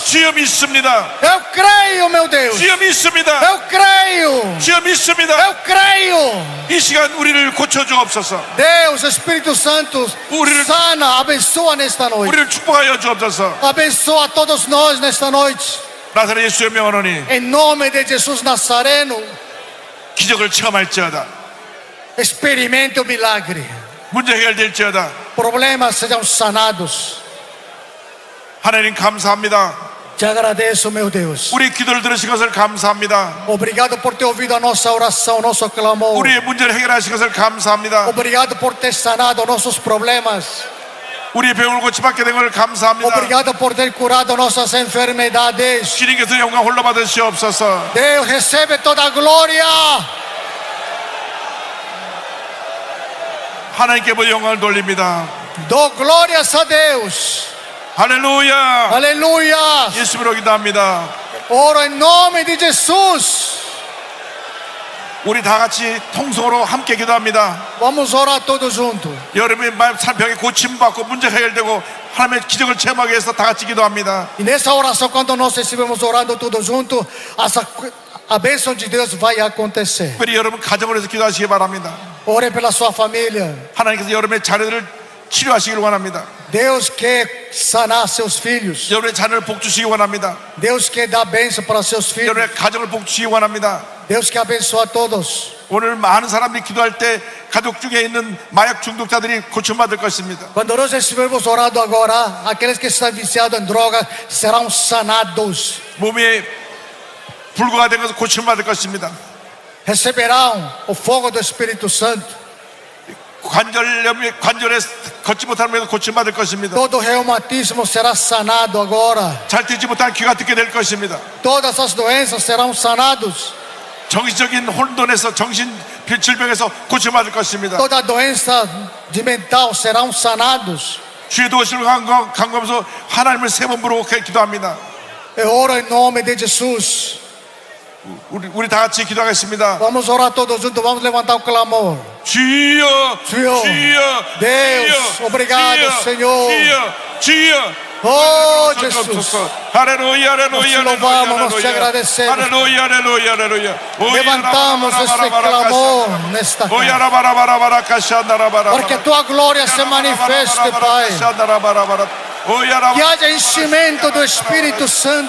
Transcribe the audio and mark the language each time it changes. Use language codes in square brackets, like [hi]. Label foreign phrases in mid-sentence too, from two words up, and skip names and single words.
[ko] 주여 믿습니다. [pt] Eu creio, meu Deus. [ko] 주여 믿습니다. [pt] Eu creio. [ko] 주여 믿습니다. [pt] Eu creio. [ko] 이 시간 우리를 고쳐주옵소서. [pt] Deus, Espírito Santo, sana, abençoa nesta noite. [ko] 우리를 축복하여 주옵소서. [pt] Abençoa todos nós nesta noite. [ko] 나사렛 예수의 명하노니 [pt] Em nome de Jesus Nazareno, [ko] 기적을 체험할지어다. [pt] experimente o milagre. [ko] 문제 해결될지어다. [pt] Problemas sejam sanados. [ko] 하나님 감사합니다. [pt] Te agradeço, meu Deus. [ko] 우리 기도를 들으신 것을 감사합니다. [pt] Obrigado por ter ouvido a nossa oração, nosso clamor. [ko] 우리의 문제를 해결하신 것을 감사합니다. [pt] Obrigado por ter sanado nossos problemas. [ko] 우리의 병을 고침받게 된 것을 감사합니다. [pt] Obrigado por ter curado nossas enfermedades. [ko] 주님께서 영광 홀로 받으시옵소서. [pt] Deus, recebe toda a glória. [ko] 하나님께 모든 영광을 돌립니다. [pt] Dou glórias a Deus. [ko] 할렐루야. [pt] Aleluia. [ko] 예수님으로 기도합니다. [pt] Oro em nome de Jesus. [ko] 우리 다 같이 통성으로 함께 기도합니다. [pt] Vamos orar todos juntos. [ko] 여러분의 병에 고침받고 문제 해결되고 하나님의 기적을 체험하기 위해서 다 같이 기도합니다. [pt] E nessa oração, quando nós estivermos orando todos juntos, a bênção de Deus vai acontecer. [ko] 특별히 여러분 가정을 위해서 기도하시기 바랍니다. [pt] Ore pela sua família. [ko] 하나님께서 여러분의 자녀들을 치료하시길 원합니다. [pt] Deus quer sanar seus filhos. [ko] 여러분의 자녀를 복주시기 원합니다. [pt] Deus quer dar bênção para seus filhos. [ko] 여러분의 가정을 복주시기 원합니다. [pt] Deus quer abençoar todos. [ko] 오늘 많은 사람들이 기도할 때 가족 중에 있는 마약 중독자들이 고침받을 것입니다. [pt] Quando nós estivermos orando agora, aqueles que estão viciados em drogas serão sanados. [ko] 몸에 불구가 된 것을 고침받을 것입니다. [pt] Receberão o fogo do Espírito Santo. [ko] 관절에 걷지 못하는 것을 고침받을 것입니다. [pt] Todo reumatismo será sanado agora. [ko] 잘 듣지 못한 귀가 듣게 될 것입니다. [pt] Todas as doenças serão sanados. [ko] 정신적인 혼돈에서 정신 질병에서 고침받을 것입니다. [pt] Toda doença de mental serão sanados. [ko] 주의 도우심을 간구하면서 하나님을 세 번 부르고 기도합니다. [pt] Eu oro em nome de Jesus. [ko] 우리 다 같이 기도하겠습니다. [pt] Vamos orar todos juntos, vamos levantar o clamor. [ko] 주여, 주여, 주여, [pt] Deus, [ko] 주여, [pt] obrigado, [ko] 주여, [pt] Senhor. [ko] 주여, 주여. [pt] Oh, Jesus. Aleluia, aleluia, Nós te louvamos, nós te agradecemos. aleluia, aleluia, aleluia. Levantamos este clamor nesta casa. Para que a tua glória se manifeste, Pai. Que haja enchimento do Espírito Santo.